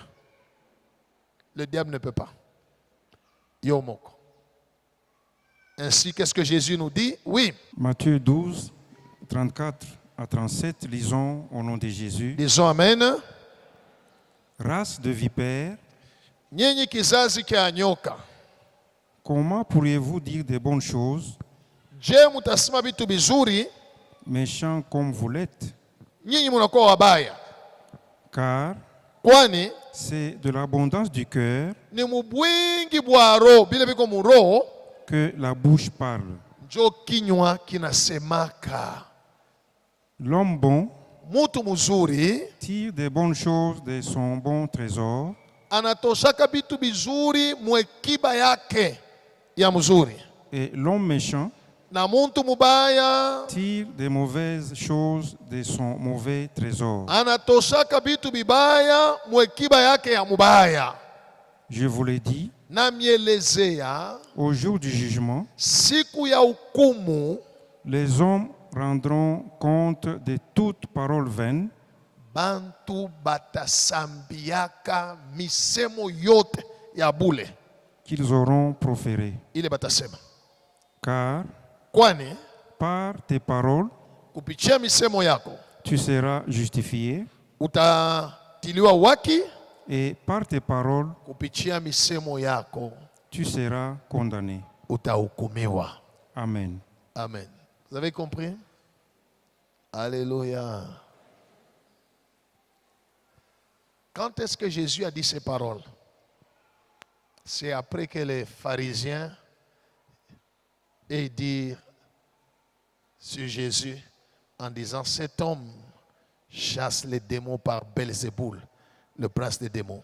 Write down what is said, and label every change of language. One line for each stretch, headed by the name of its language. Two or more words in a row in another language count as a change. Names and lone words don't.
French: Le diable ne peut pas. Yomoko. Ainsi, qu'est-ce que Jésus nous dit? Oui. Matthieu 12, 34 à 37, lisons au nom de Jésus. Disons Amen. Race de vipères,
Swahili: Nyinyi kizazi kia nyoka.
French: comment pourriez-vous dire de bonnes choses,
Swahili: Je mutasema vitu bizuri,
French: méchants comme vous l'êtes?
Swahili: nyinyi munakuwa wabaya.
French: Car
Swahili: Kwani
French: c'est de l'abondance du cœur
Swahili: ni mubwingi bwa roho, bile biko mu roho,
French: que la bouche parle.
Swahili: njo kinywa kinasemaka.
French: L'homme bon
Swahili: Mutu muzuri
French: tire des bonnes choses de son bon trésor,
Swahili: anatoshaka vitu bizuri mwekiba yake ya mzuri,
French: et l'homme méchant
Swahili: na muntu mubaya
French: tire des mauvaises choses de son mauvais trésor.
Swahili: anatoshaka vitu bibaya mwekiba yake ya mubaya.
French: Je vous l'ai dit,
Swahili: Namielezea
French: au jour du jugement,
Swahili: siku ya hukumu
French: les hommes rendront compte de toute parole vaine
Swahili: bantu batasambiaka misemo yote ya bule
French: qu'ils auront proférée.
Swahili: ile batasema.
French: Car
Swahili: Kwani
French: par tes paroles,
Swahili: kupitia misemo yako
French: tu seras justifié,
Swahili: utatiliwa waki,
French: et par tes paroles,
Swahili: kupitia misemo yako
French: tu seras condamné.
Swahili: utahukumiwa.
French: Amen. Amen. Vous avez compris? Alléluia. Quand est-ce que Jésus a dit ces paroles? C'est après que les pharisiens aient dit sur Jésus en disant, cet homme chasse les démons par Belzéboul, le prince des démons.